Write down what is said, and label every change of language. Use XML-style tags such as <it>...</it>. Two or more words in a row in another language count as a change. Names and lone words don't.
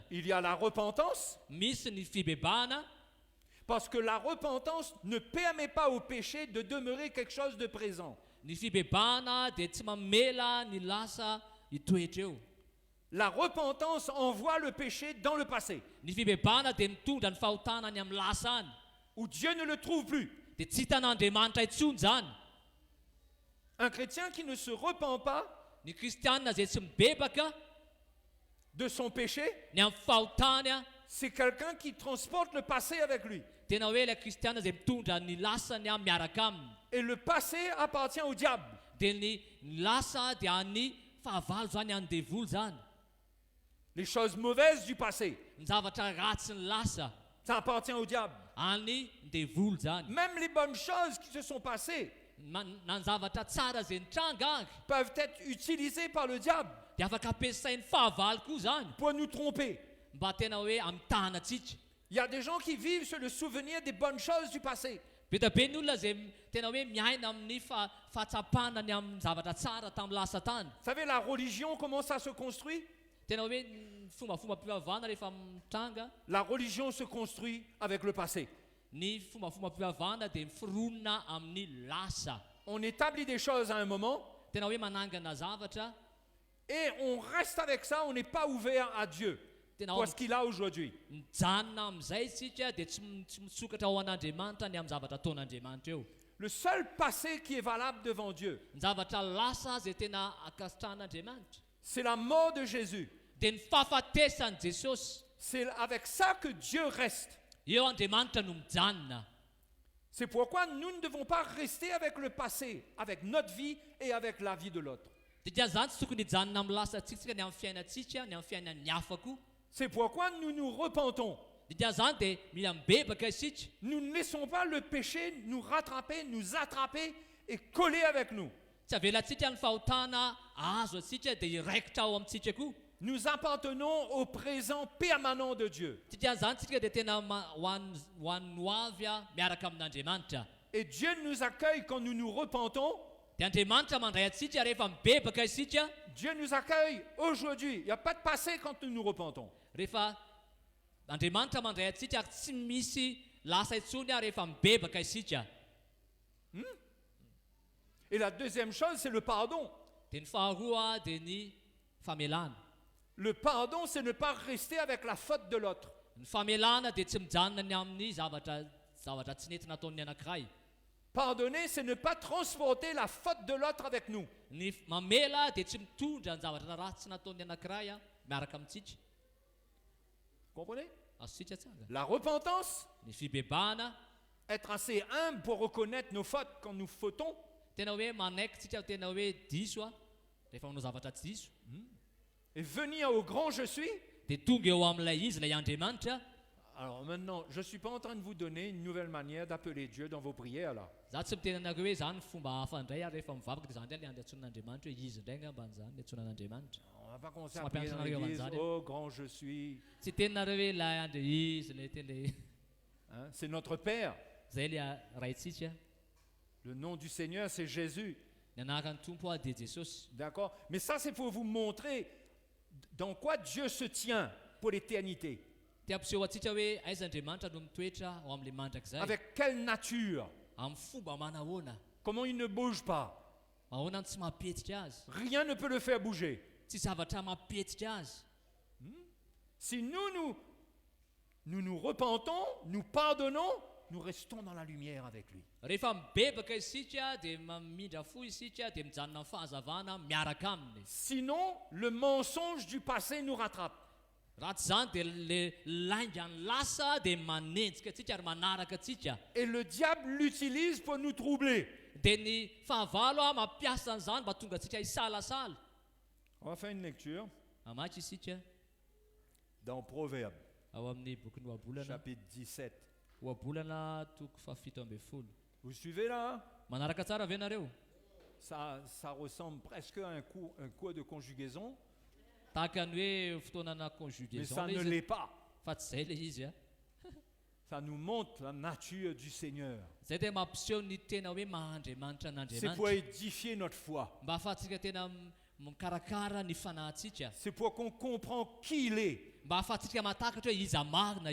<fr>Il y a la repentance,</fr> <mg>Misy ny fibebahana,</mg> <fr>parce que la repentance ne permet pas au péché de demeurer quelque chose de présent.</fr> <mg>ny fibebahana dia tsy mamela ny lasa hitoetra eo.</mg> <fr>La repentance envoie le péché dans le passé,</fr> <mg>Ny fibebahana dia mitondra ny fahotana any amin'ny lasa any.</mg> <fr>où Dieu ne le trouve plus.</fr> <mg>Dia tsy hitan'Andriamanitra intsony zany.</mg> <fr>Un chrétien qui ne se repent pas</fr> <mg>Ny kristianina izay tsy mibebaka</mg> <fr>de son péché,</fr> <mg>ny amin'ny fahotany a</mg> <fr>c'est quelqu'un qui transporte le passé avec lui.</fr> <mg>tena hoe ilay kristianina izay mitondra ny lasany a miaraka aminy.</mg> <fr>Et le passé appartient au diable.</fr> <mg>Dia ny lasa dia an'ny fahavalo zany an'ny devoly zany.</mg> <fr>Les choses mauvaises du passé,</fr> <mg>Ny zavatra ratsy ny lasa</mg> <fr>ça appartient au diable.</fr> <mg>an'ny devoly zany.</mg> <fr>Même les bonnes choses qui se sont passées</fr> <mg>Na ny zavatra tsara izay nitranga anky</mg> <fr>peuvent être utilisées par le diable</fr> <mg>dia afaka ampiasain'ny fahavalo koa zany</mg> <fr>pour nous tromper.</fr> <mg>mba tena hoe amitana antsika.</mg> <fr>Il y a des gens qui vivent sur le souvenir des bonnes choses du passé.</fr> <mg>Be ta be ny olona izay tena hoe miaina amin'ny fahatsapana ny amin'ny zavatra tsara tamin'ny lasa tany.</mg> <fr>Vous savez, la religion, comment ça se construit?</fr> <mg>Tena hoe ny fombafomba-pivavahana rehefa mitranga,</mg> <fr>La religion se construit avec le passé.</fr> <mg>ny fombafomba-pivavahana dia miforonona amin'ny lasa.</mg> <fr>On établit des choses à un moment</fr> <mg>Tena hoe manangana zavatra</mg> <fr>et on reste avec ça, on n'est pas ouvert à Dieu</fr> <mg>tena</mg> <fr>pour ce qu'il a aujourd'hui.</fr> <mg>mijanona amin'izay isika dia tsy mitsokatra ao an'Andriamanitra ny amin'ny zavatra ataon'Andriamanitra eo.</mg> <fr>Le seul passé qui est valable devant Dieu,</fr> <mg>Ny zavatra lasa izay tena akasitrahan'Andriamanitra</mg> <fr>c'est la mort de Jésus.</fr> <mg>dia ny fahafatesan'i Jesosy.</mg> <fr>C'est avec ça que Dieu reste.</fr> <mg>Eo Andriamanitra no mijanona.</mg> <fr>C'est pourquoi nous ne devons pas rester avec le passé, avec notre vie et avec la vie de l'autre.</fr> <mg>Dia zany tsy tokony hijanona amin'ny lasantsika ny amin'ny fiainantsika ny amin'ny fiainan'ny hafa koa.</mg> <fr>C'est pourquoi nous nous repentons.</fr> <mg>Dia zany dia mila mibebaka isika.</mg> <fr>Nous ne laissons pas le péché nous rattraper, nous attraper et coller avec nous.</fr> <mg>Tsy avelantsika ny fahotana azo atsika dia iraikitra ao amintsika koa.</mg> <fr>Nous appartenons au présent permanent de Dieu.</fr> <mg>Dia zany tsika dia tena ho an'ny ho avy a miaraka amin'Andriamanitra.</mg> <fr>Et Dieu nous accueille quand nous nous repentons.</fr> <mg>Dia Andriamanitra mandray atsika rehefa mibebaka isika.</mg> <fr>Dieu nous accueille aujourd'hui. Il n'y a pas de passé quand nous nous repentons.</fr> <mg>Rehefa Andriamanitra mandray atsika ary tsy misy lasa intsony a rehefa mibebaka isika.</mg> <fr>Et la deuxième chose, c'est le pardon.</fr> <mg>Dia ny faharoa dia ny famelana.</mg> <fr>Le pardon, c'est ne pas rester avec la faute de l'autre.</fr> <mg>Ny famelana dia tsy mijanona ny amin'ny zavatra tsy nety nataon'ny anankiray.</mg> <fr>Pardonner, c'est ne pas transporter la faute de l'autre avec nous.</fr> <mg>Ny mamela dia tsy mitondra ny zavatra ratsy nataon'ny anankiray a miaraka amintsika.</mg> <fr>Comprenez?</fr> <mg>Azontsika tsara.</mg> <fr>La repentance,</fr> <mg>Ny fibebahana,</mg> <fr>être assez humble pour reconnaître nos fautes quand nous fautons.</fr> <mg>tena hoe manaiky tsika tena hoe diso a rehefa manao zavatra tsy diso.</mg> <fr>Et venir au grand je suis.</fr> <mg>Dia tonga eo amin'ilay izy ilay Andriamanitra.</mg> <fr>Alors maintenant, je ne suis pas en train de vous donner une nouvelle manière d'appeler Dieu dans vos prières là.</fr> <mg>Za tsy miteny anareo hoe zany fomba hafa indray ary rehefa mivavaka dia zany indray ilay andatsonan'Andriamanitra hoe izy indray angambany zany antsonan'Andriamanitra.</mg> <fr>On va pas commencer Ça à prier dans m'appelle l'église. Mario Oh grand je suis.</fr> <mg>Tsy teninareo hoe ilay andro izy ilay tele</mg> <fr>Hein, c'est notre Père.</fr> <mg>zay ilay raintsika.</mg> <fr>Le nom du Seigneur, c'est Jésus.</fr> <mg>Ny anaran'ny tompo a dia Jesosy.</mg> <fr>D'accord? Mais ça, c'est pour vous montrer dans quoi Dieu se tient pour l'éternité.</fr> <mg>Ty ampiseho atsika hoe aiza Andriamanitra no mitoetra ao amin'ilay mandrakizay.</mg> <fr>Avec quelle nature?</fr> <mg>Amin'ny fomba manahoana?</mg> <fr>Comment il ne bouge pas?</fr> <mg>Ahoana ny tsy mampetsika azy?</mg> <fr>Rien ne peut le faire bouger.</fr> <mg>Tsy zavatra mampetsika azy.</mg> <fr>Si nous nous repentons, nous pardonnons, nous restons dans la lumière avec lui.</fr> <mg>Rehefa mibebaka isika dia mamindra fo isika dia mijanona amin'ny fahazavana miaraka aminy.</mg> <fr>Sinon, le mensonge du passé nous rattrape.</fr> <mg>Raha tsy zany dia le laingany lasa dia manenjika atsika ary manaraka atsika.</mg> <fr>Et le diable l'utilise pour nous troubler.</fr> <mg>Dia ny fahavalo mampiasa an'izany mba tonga atsika hisalasala.</mg> <fr>On va faire une lecture</fr> <mg>Amaky isika</mg> <fr>dans Proverbes,</fr> <mg>ao amin'ny boky ny ohabolana,</mg> <fr>chapitre 17.</fr> <mg>ohabolana toko fafito ambin'ny folo.</mg> <fr>Vous suivez là?</fr> <mg>Manaraka tsara ve nareo?</mg> <fr>Ça ressemble presque à un cours de conjugaison,</fr> <mg>Tahaka ny hoe fotoanana</mg> <fr>mais conjugaison ça</fr> <mg>ilay</mg> <fr>ne</fr> <mg>izy,</mg> <fr>l'est pas.</fr> <mg>fa tsy izay ilay izy a.</mg> <fr>Ça nous montre la nature du Seigneur.</fr> <mg>Zay dia mampiseho ny tena hoe mahandriamanitra</mg> <fr>C'est pour</fr> <mg>an'Andriamanitra,</mg> <fr>édifier notre foi.</fr> <mg>mba ahafahantsika tena mikarakara ny fanahintsika,</mg> <fr>C'est pour qu'on comprenne qui il est.</fr> <mg>mba ahafahantsika mahatakatra hoe iza marina</mg>